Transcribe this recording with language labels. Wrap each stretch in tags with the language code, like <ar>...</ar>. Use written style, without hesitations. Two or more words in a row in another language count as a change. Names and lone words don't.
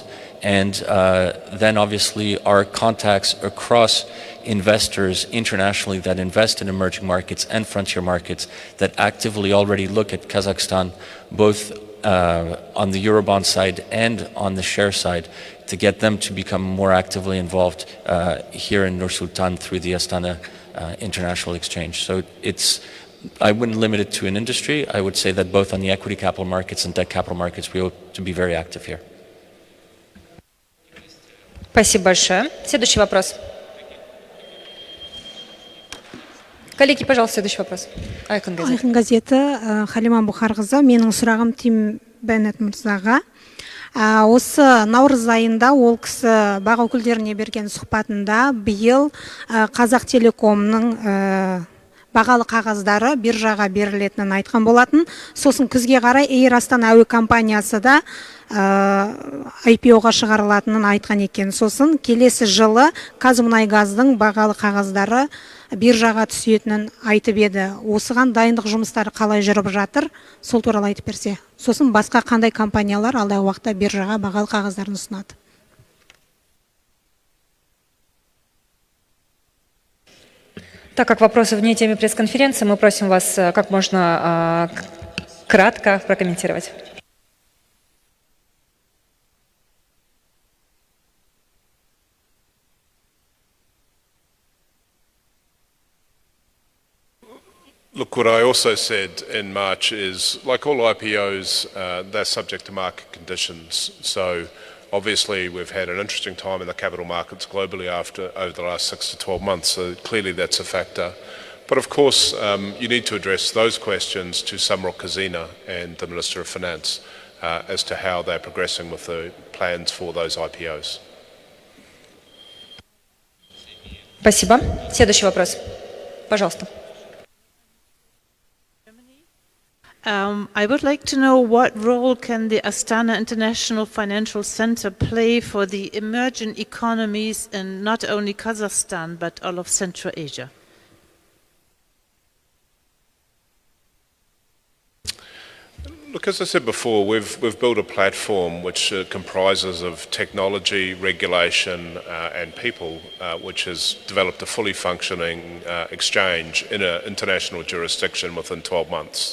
<en>And then obviously our contacts across investors internationally that invest in emerging markets and frontier markets that actively already look at Kazakhstan, both on the Eurobond side and on the share side, to get them to become more actively involved here in Nur-Sultan through the Astana International Exchange. So I wouldn't limit it to an industry. I would say that both on the equity capital markets and debt capital markets, we hope to be very active here.</en> <ru>Спасибо большое. Следующий вопрос. Коллеги, пожалуйста, следующий вопрос.</ru> <kk>Айқын газеті. Айқын газеті, Халима Бұхарқызы. Менің сұрағым Тим Беннет мырзаға. Осы наурыз айында ол кісі бақ өкілдеріне берген сұхбатында биыл Қазақтелекомның бағалы қағаздары биржаға берілетінін айтқан болатын. Сосын күзге қарай Эйр Астана әуе компаниясы да IPO-ға шығарылатынын айтқан екен. Сосын келесі жылы Қазмұнайгаздың бағалы қағаздары биржаға түсетінін айтып еді. Осыған дайындық жұмыстары қалай жүріп жатыр, сол туралы айтып берсе. Сосын басқа қандай компаниялар алдағы уақытта биржаға бағалы қағаздарын ұсынады?</kk> <ru>Так как вопросы вне темы пресс-конференции, мы просим вас как можно кратко прокомментировать.</ru> <en>Look, what I also said in March is, like all IPOs, they're subject to market conditions. So obviously we've had an interesting time in the capital markets globally over the last 6 to 12 months, so clearly that's a factor. But of course, you need to address those questions to Samrok Kazina and the Minister of Finance as to how they're progressing with the plans for those IPOs.</en> <ru>Спасибо. Следующий вопрос. Пожалуйста.</ru> <en>I would like to know what role can the Astana International Financial Center play for the emerging economies in not only Kazakhstan but all of Central Asia? Look, as I said before, we've built a platform which comprises of technology, regulation and people, which has developed a fully functioning exchange in an international jurisdiction within 12 months.</en>